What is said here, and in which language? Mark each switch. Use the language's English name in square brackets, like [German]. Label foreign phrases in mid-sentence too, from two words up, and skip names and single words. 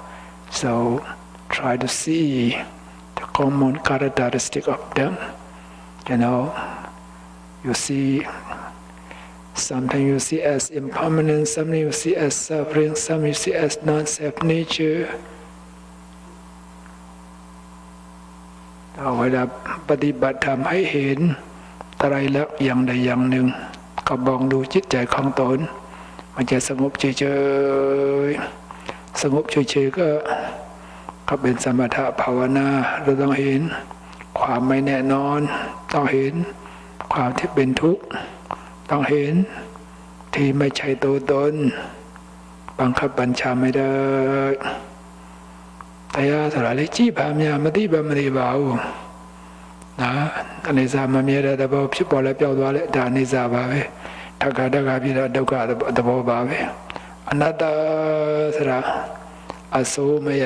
[English] So try to see the common characteristic of them. You see, something you see as impermanent, something you see as suffering, some you see as non-self nature. [Thai] เวลาปฏิบัติธรรมให้เห็นไตรลักษณ์อย่างใดอย่างหนึ่งก็มองดูจิตใจของตนมันจะสงบเฉยๆสงบเฉยๆก็เป็นสมถะภาวนาเราต้องเห็นความไม่แน่นอนต้องเห็นความที่เป็นทุกข์ต้องเห็นที่ไม่ใช่ตัวตนบังคับบัญชาไม่ได้ [Burmese] တရားဆိုတာလေကြည့်ပါများမသိပါမသိပါဘူးနော်အနေစာမမြဲတဲ့သဘောဖြစ်ပေါ်လဲပျောက်သွားလဲဒါအနေစာပါပဲဒုက္ခဖြစ်တော့ဒုက္ခသဘောပါပဲအနတ္တဆိုတာအစိုးမရ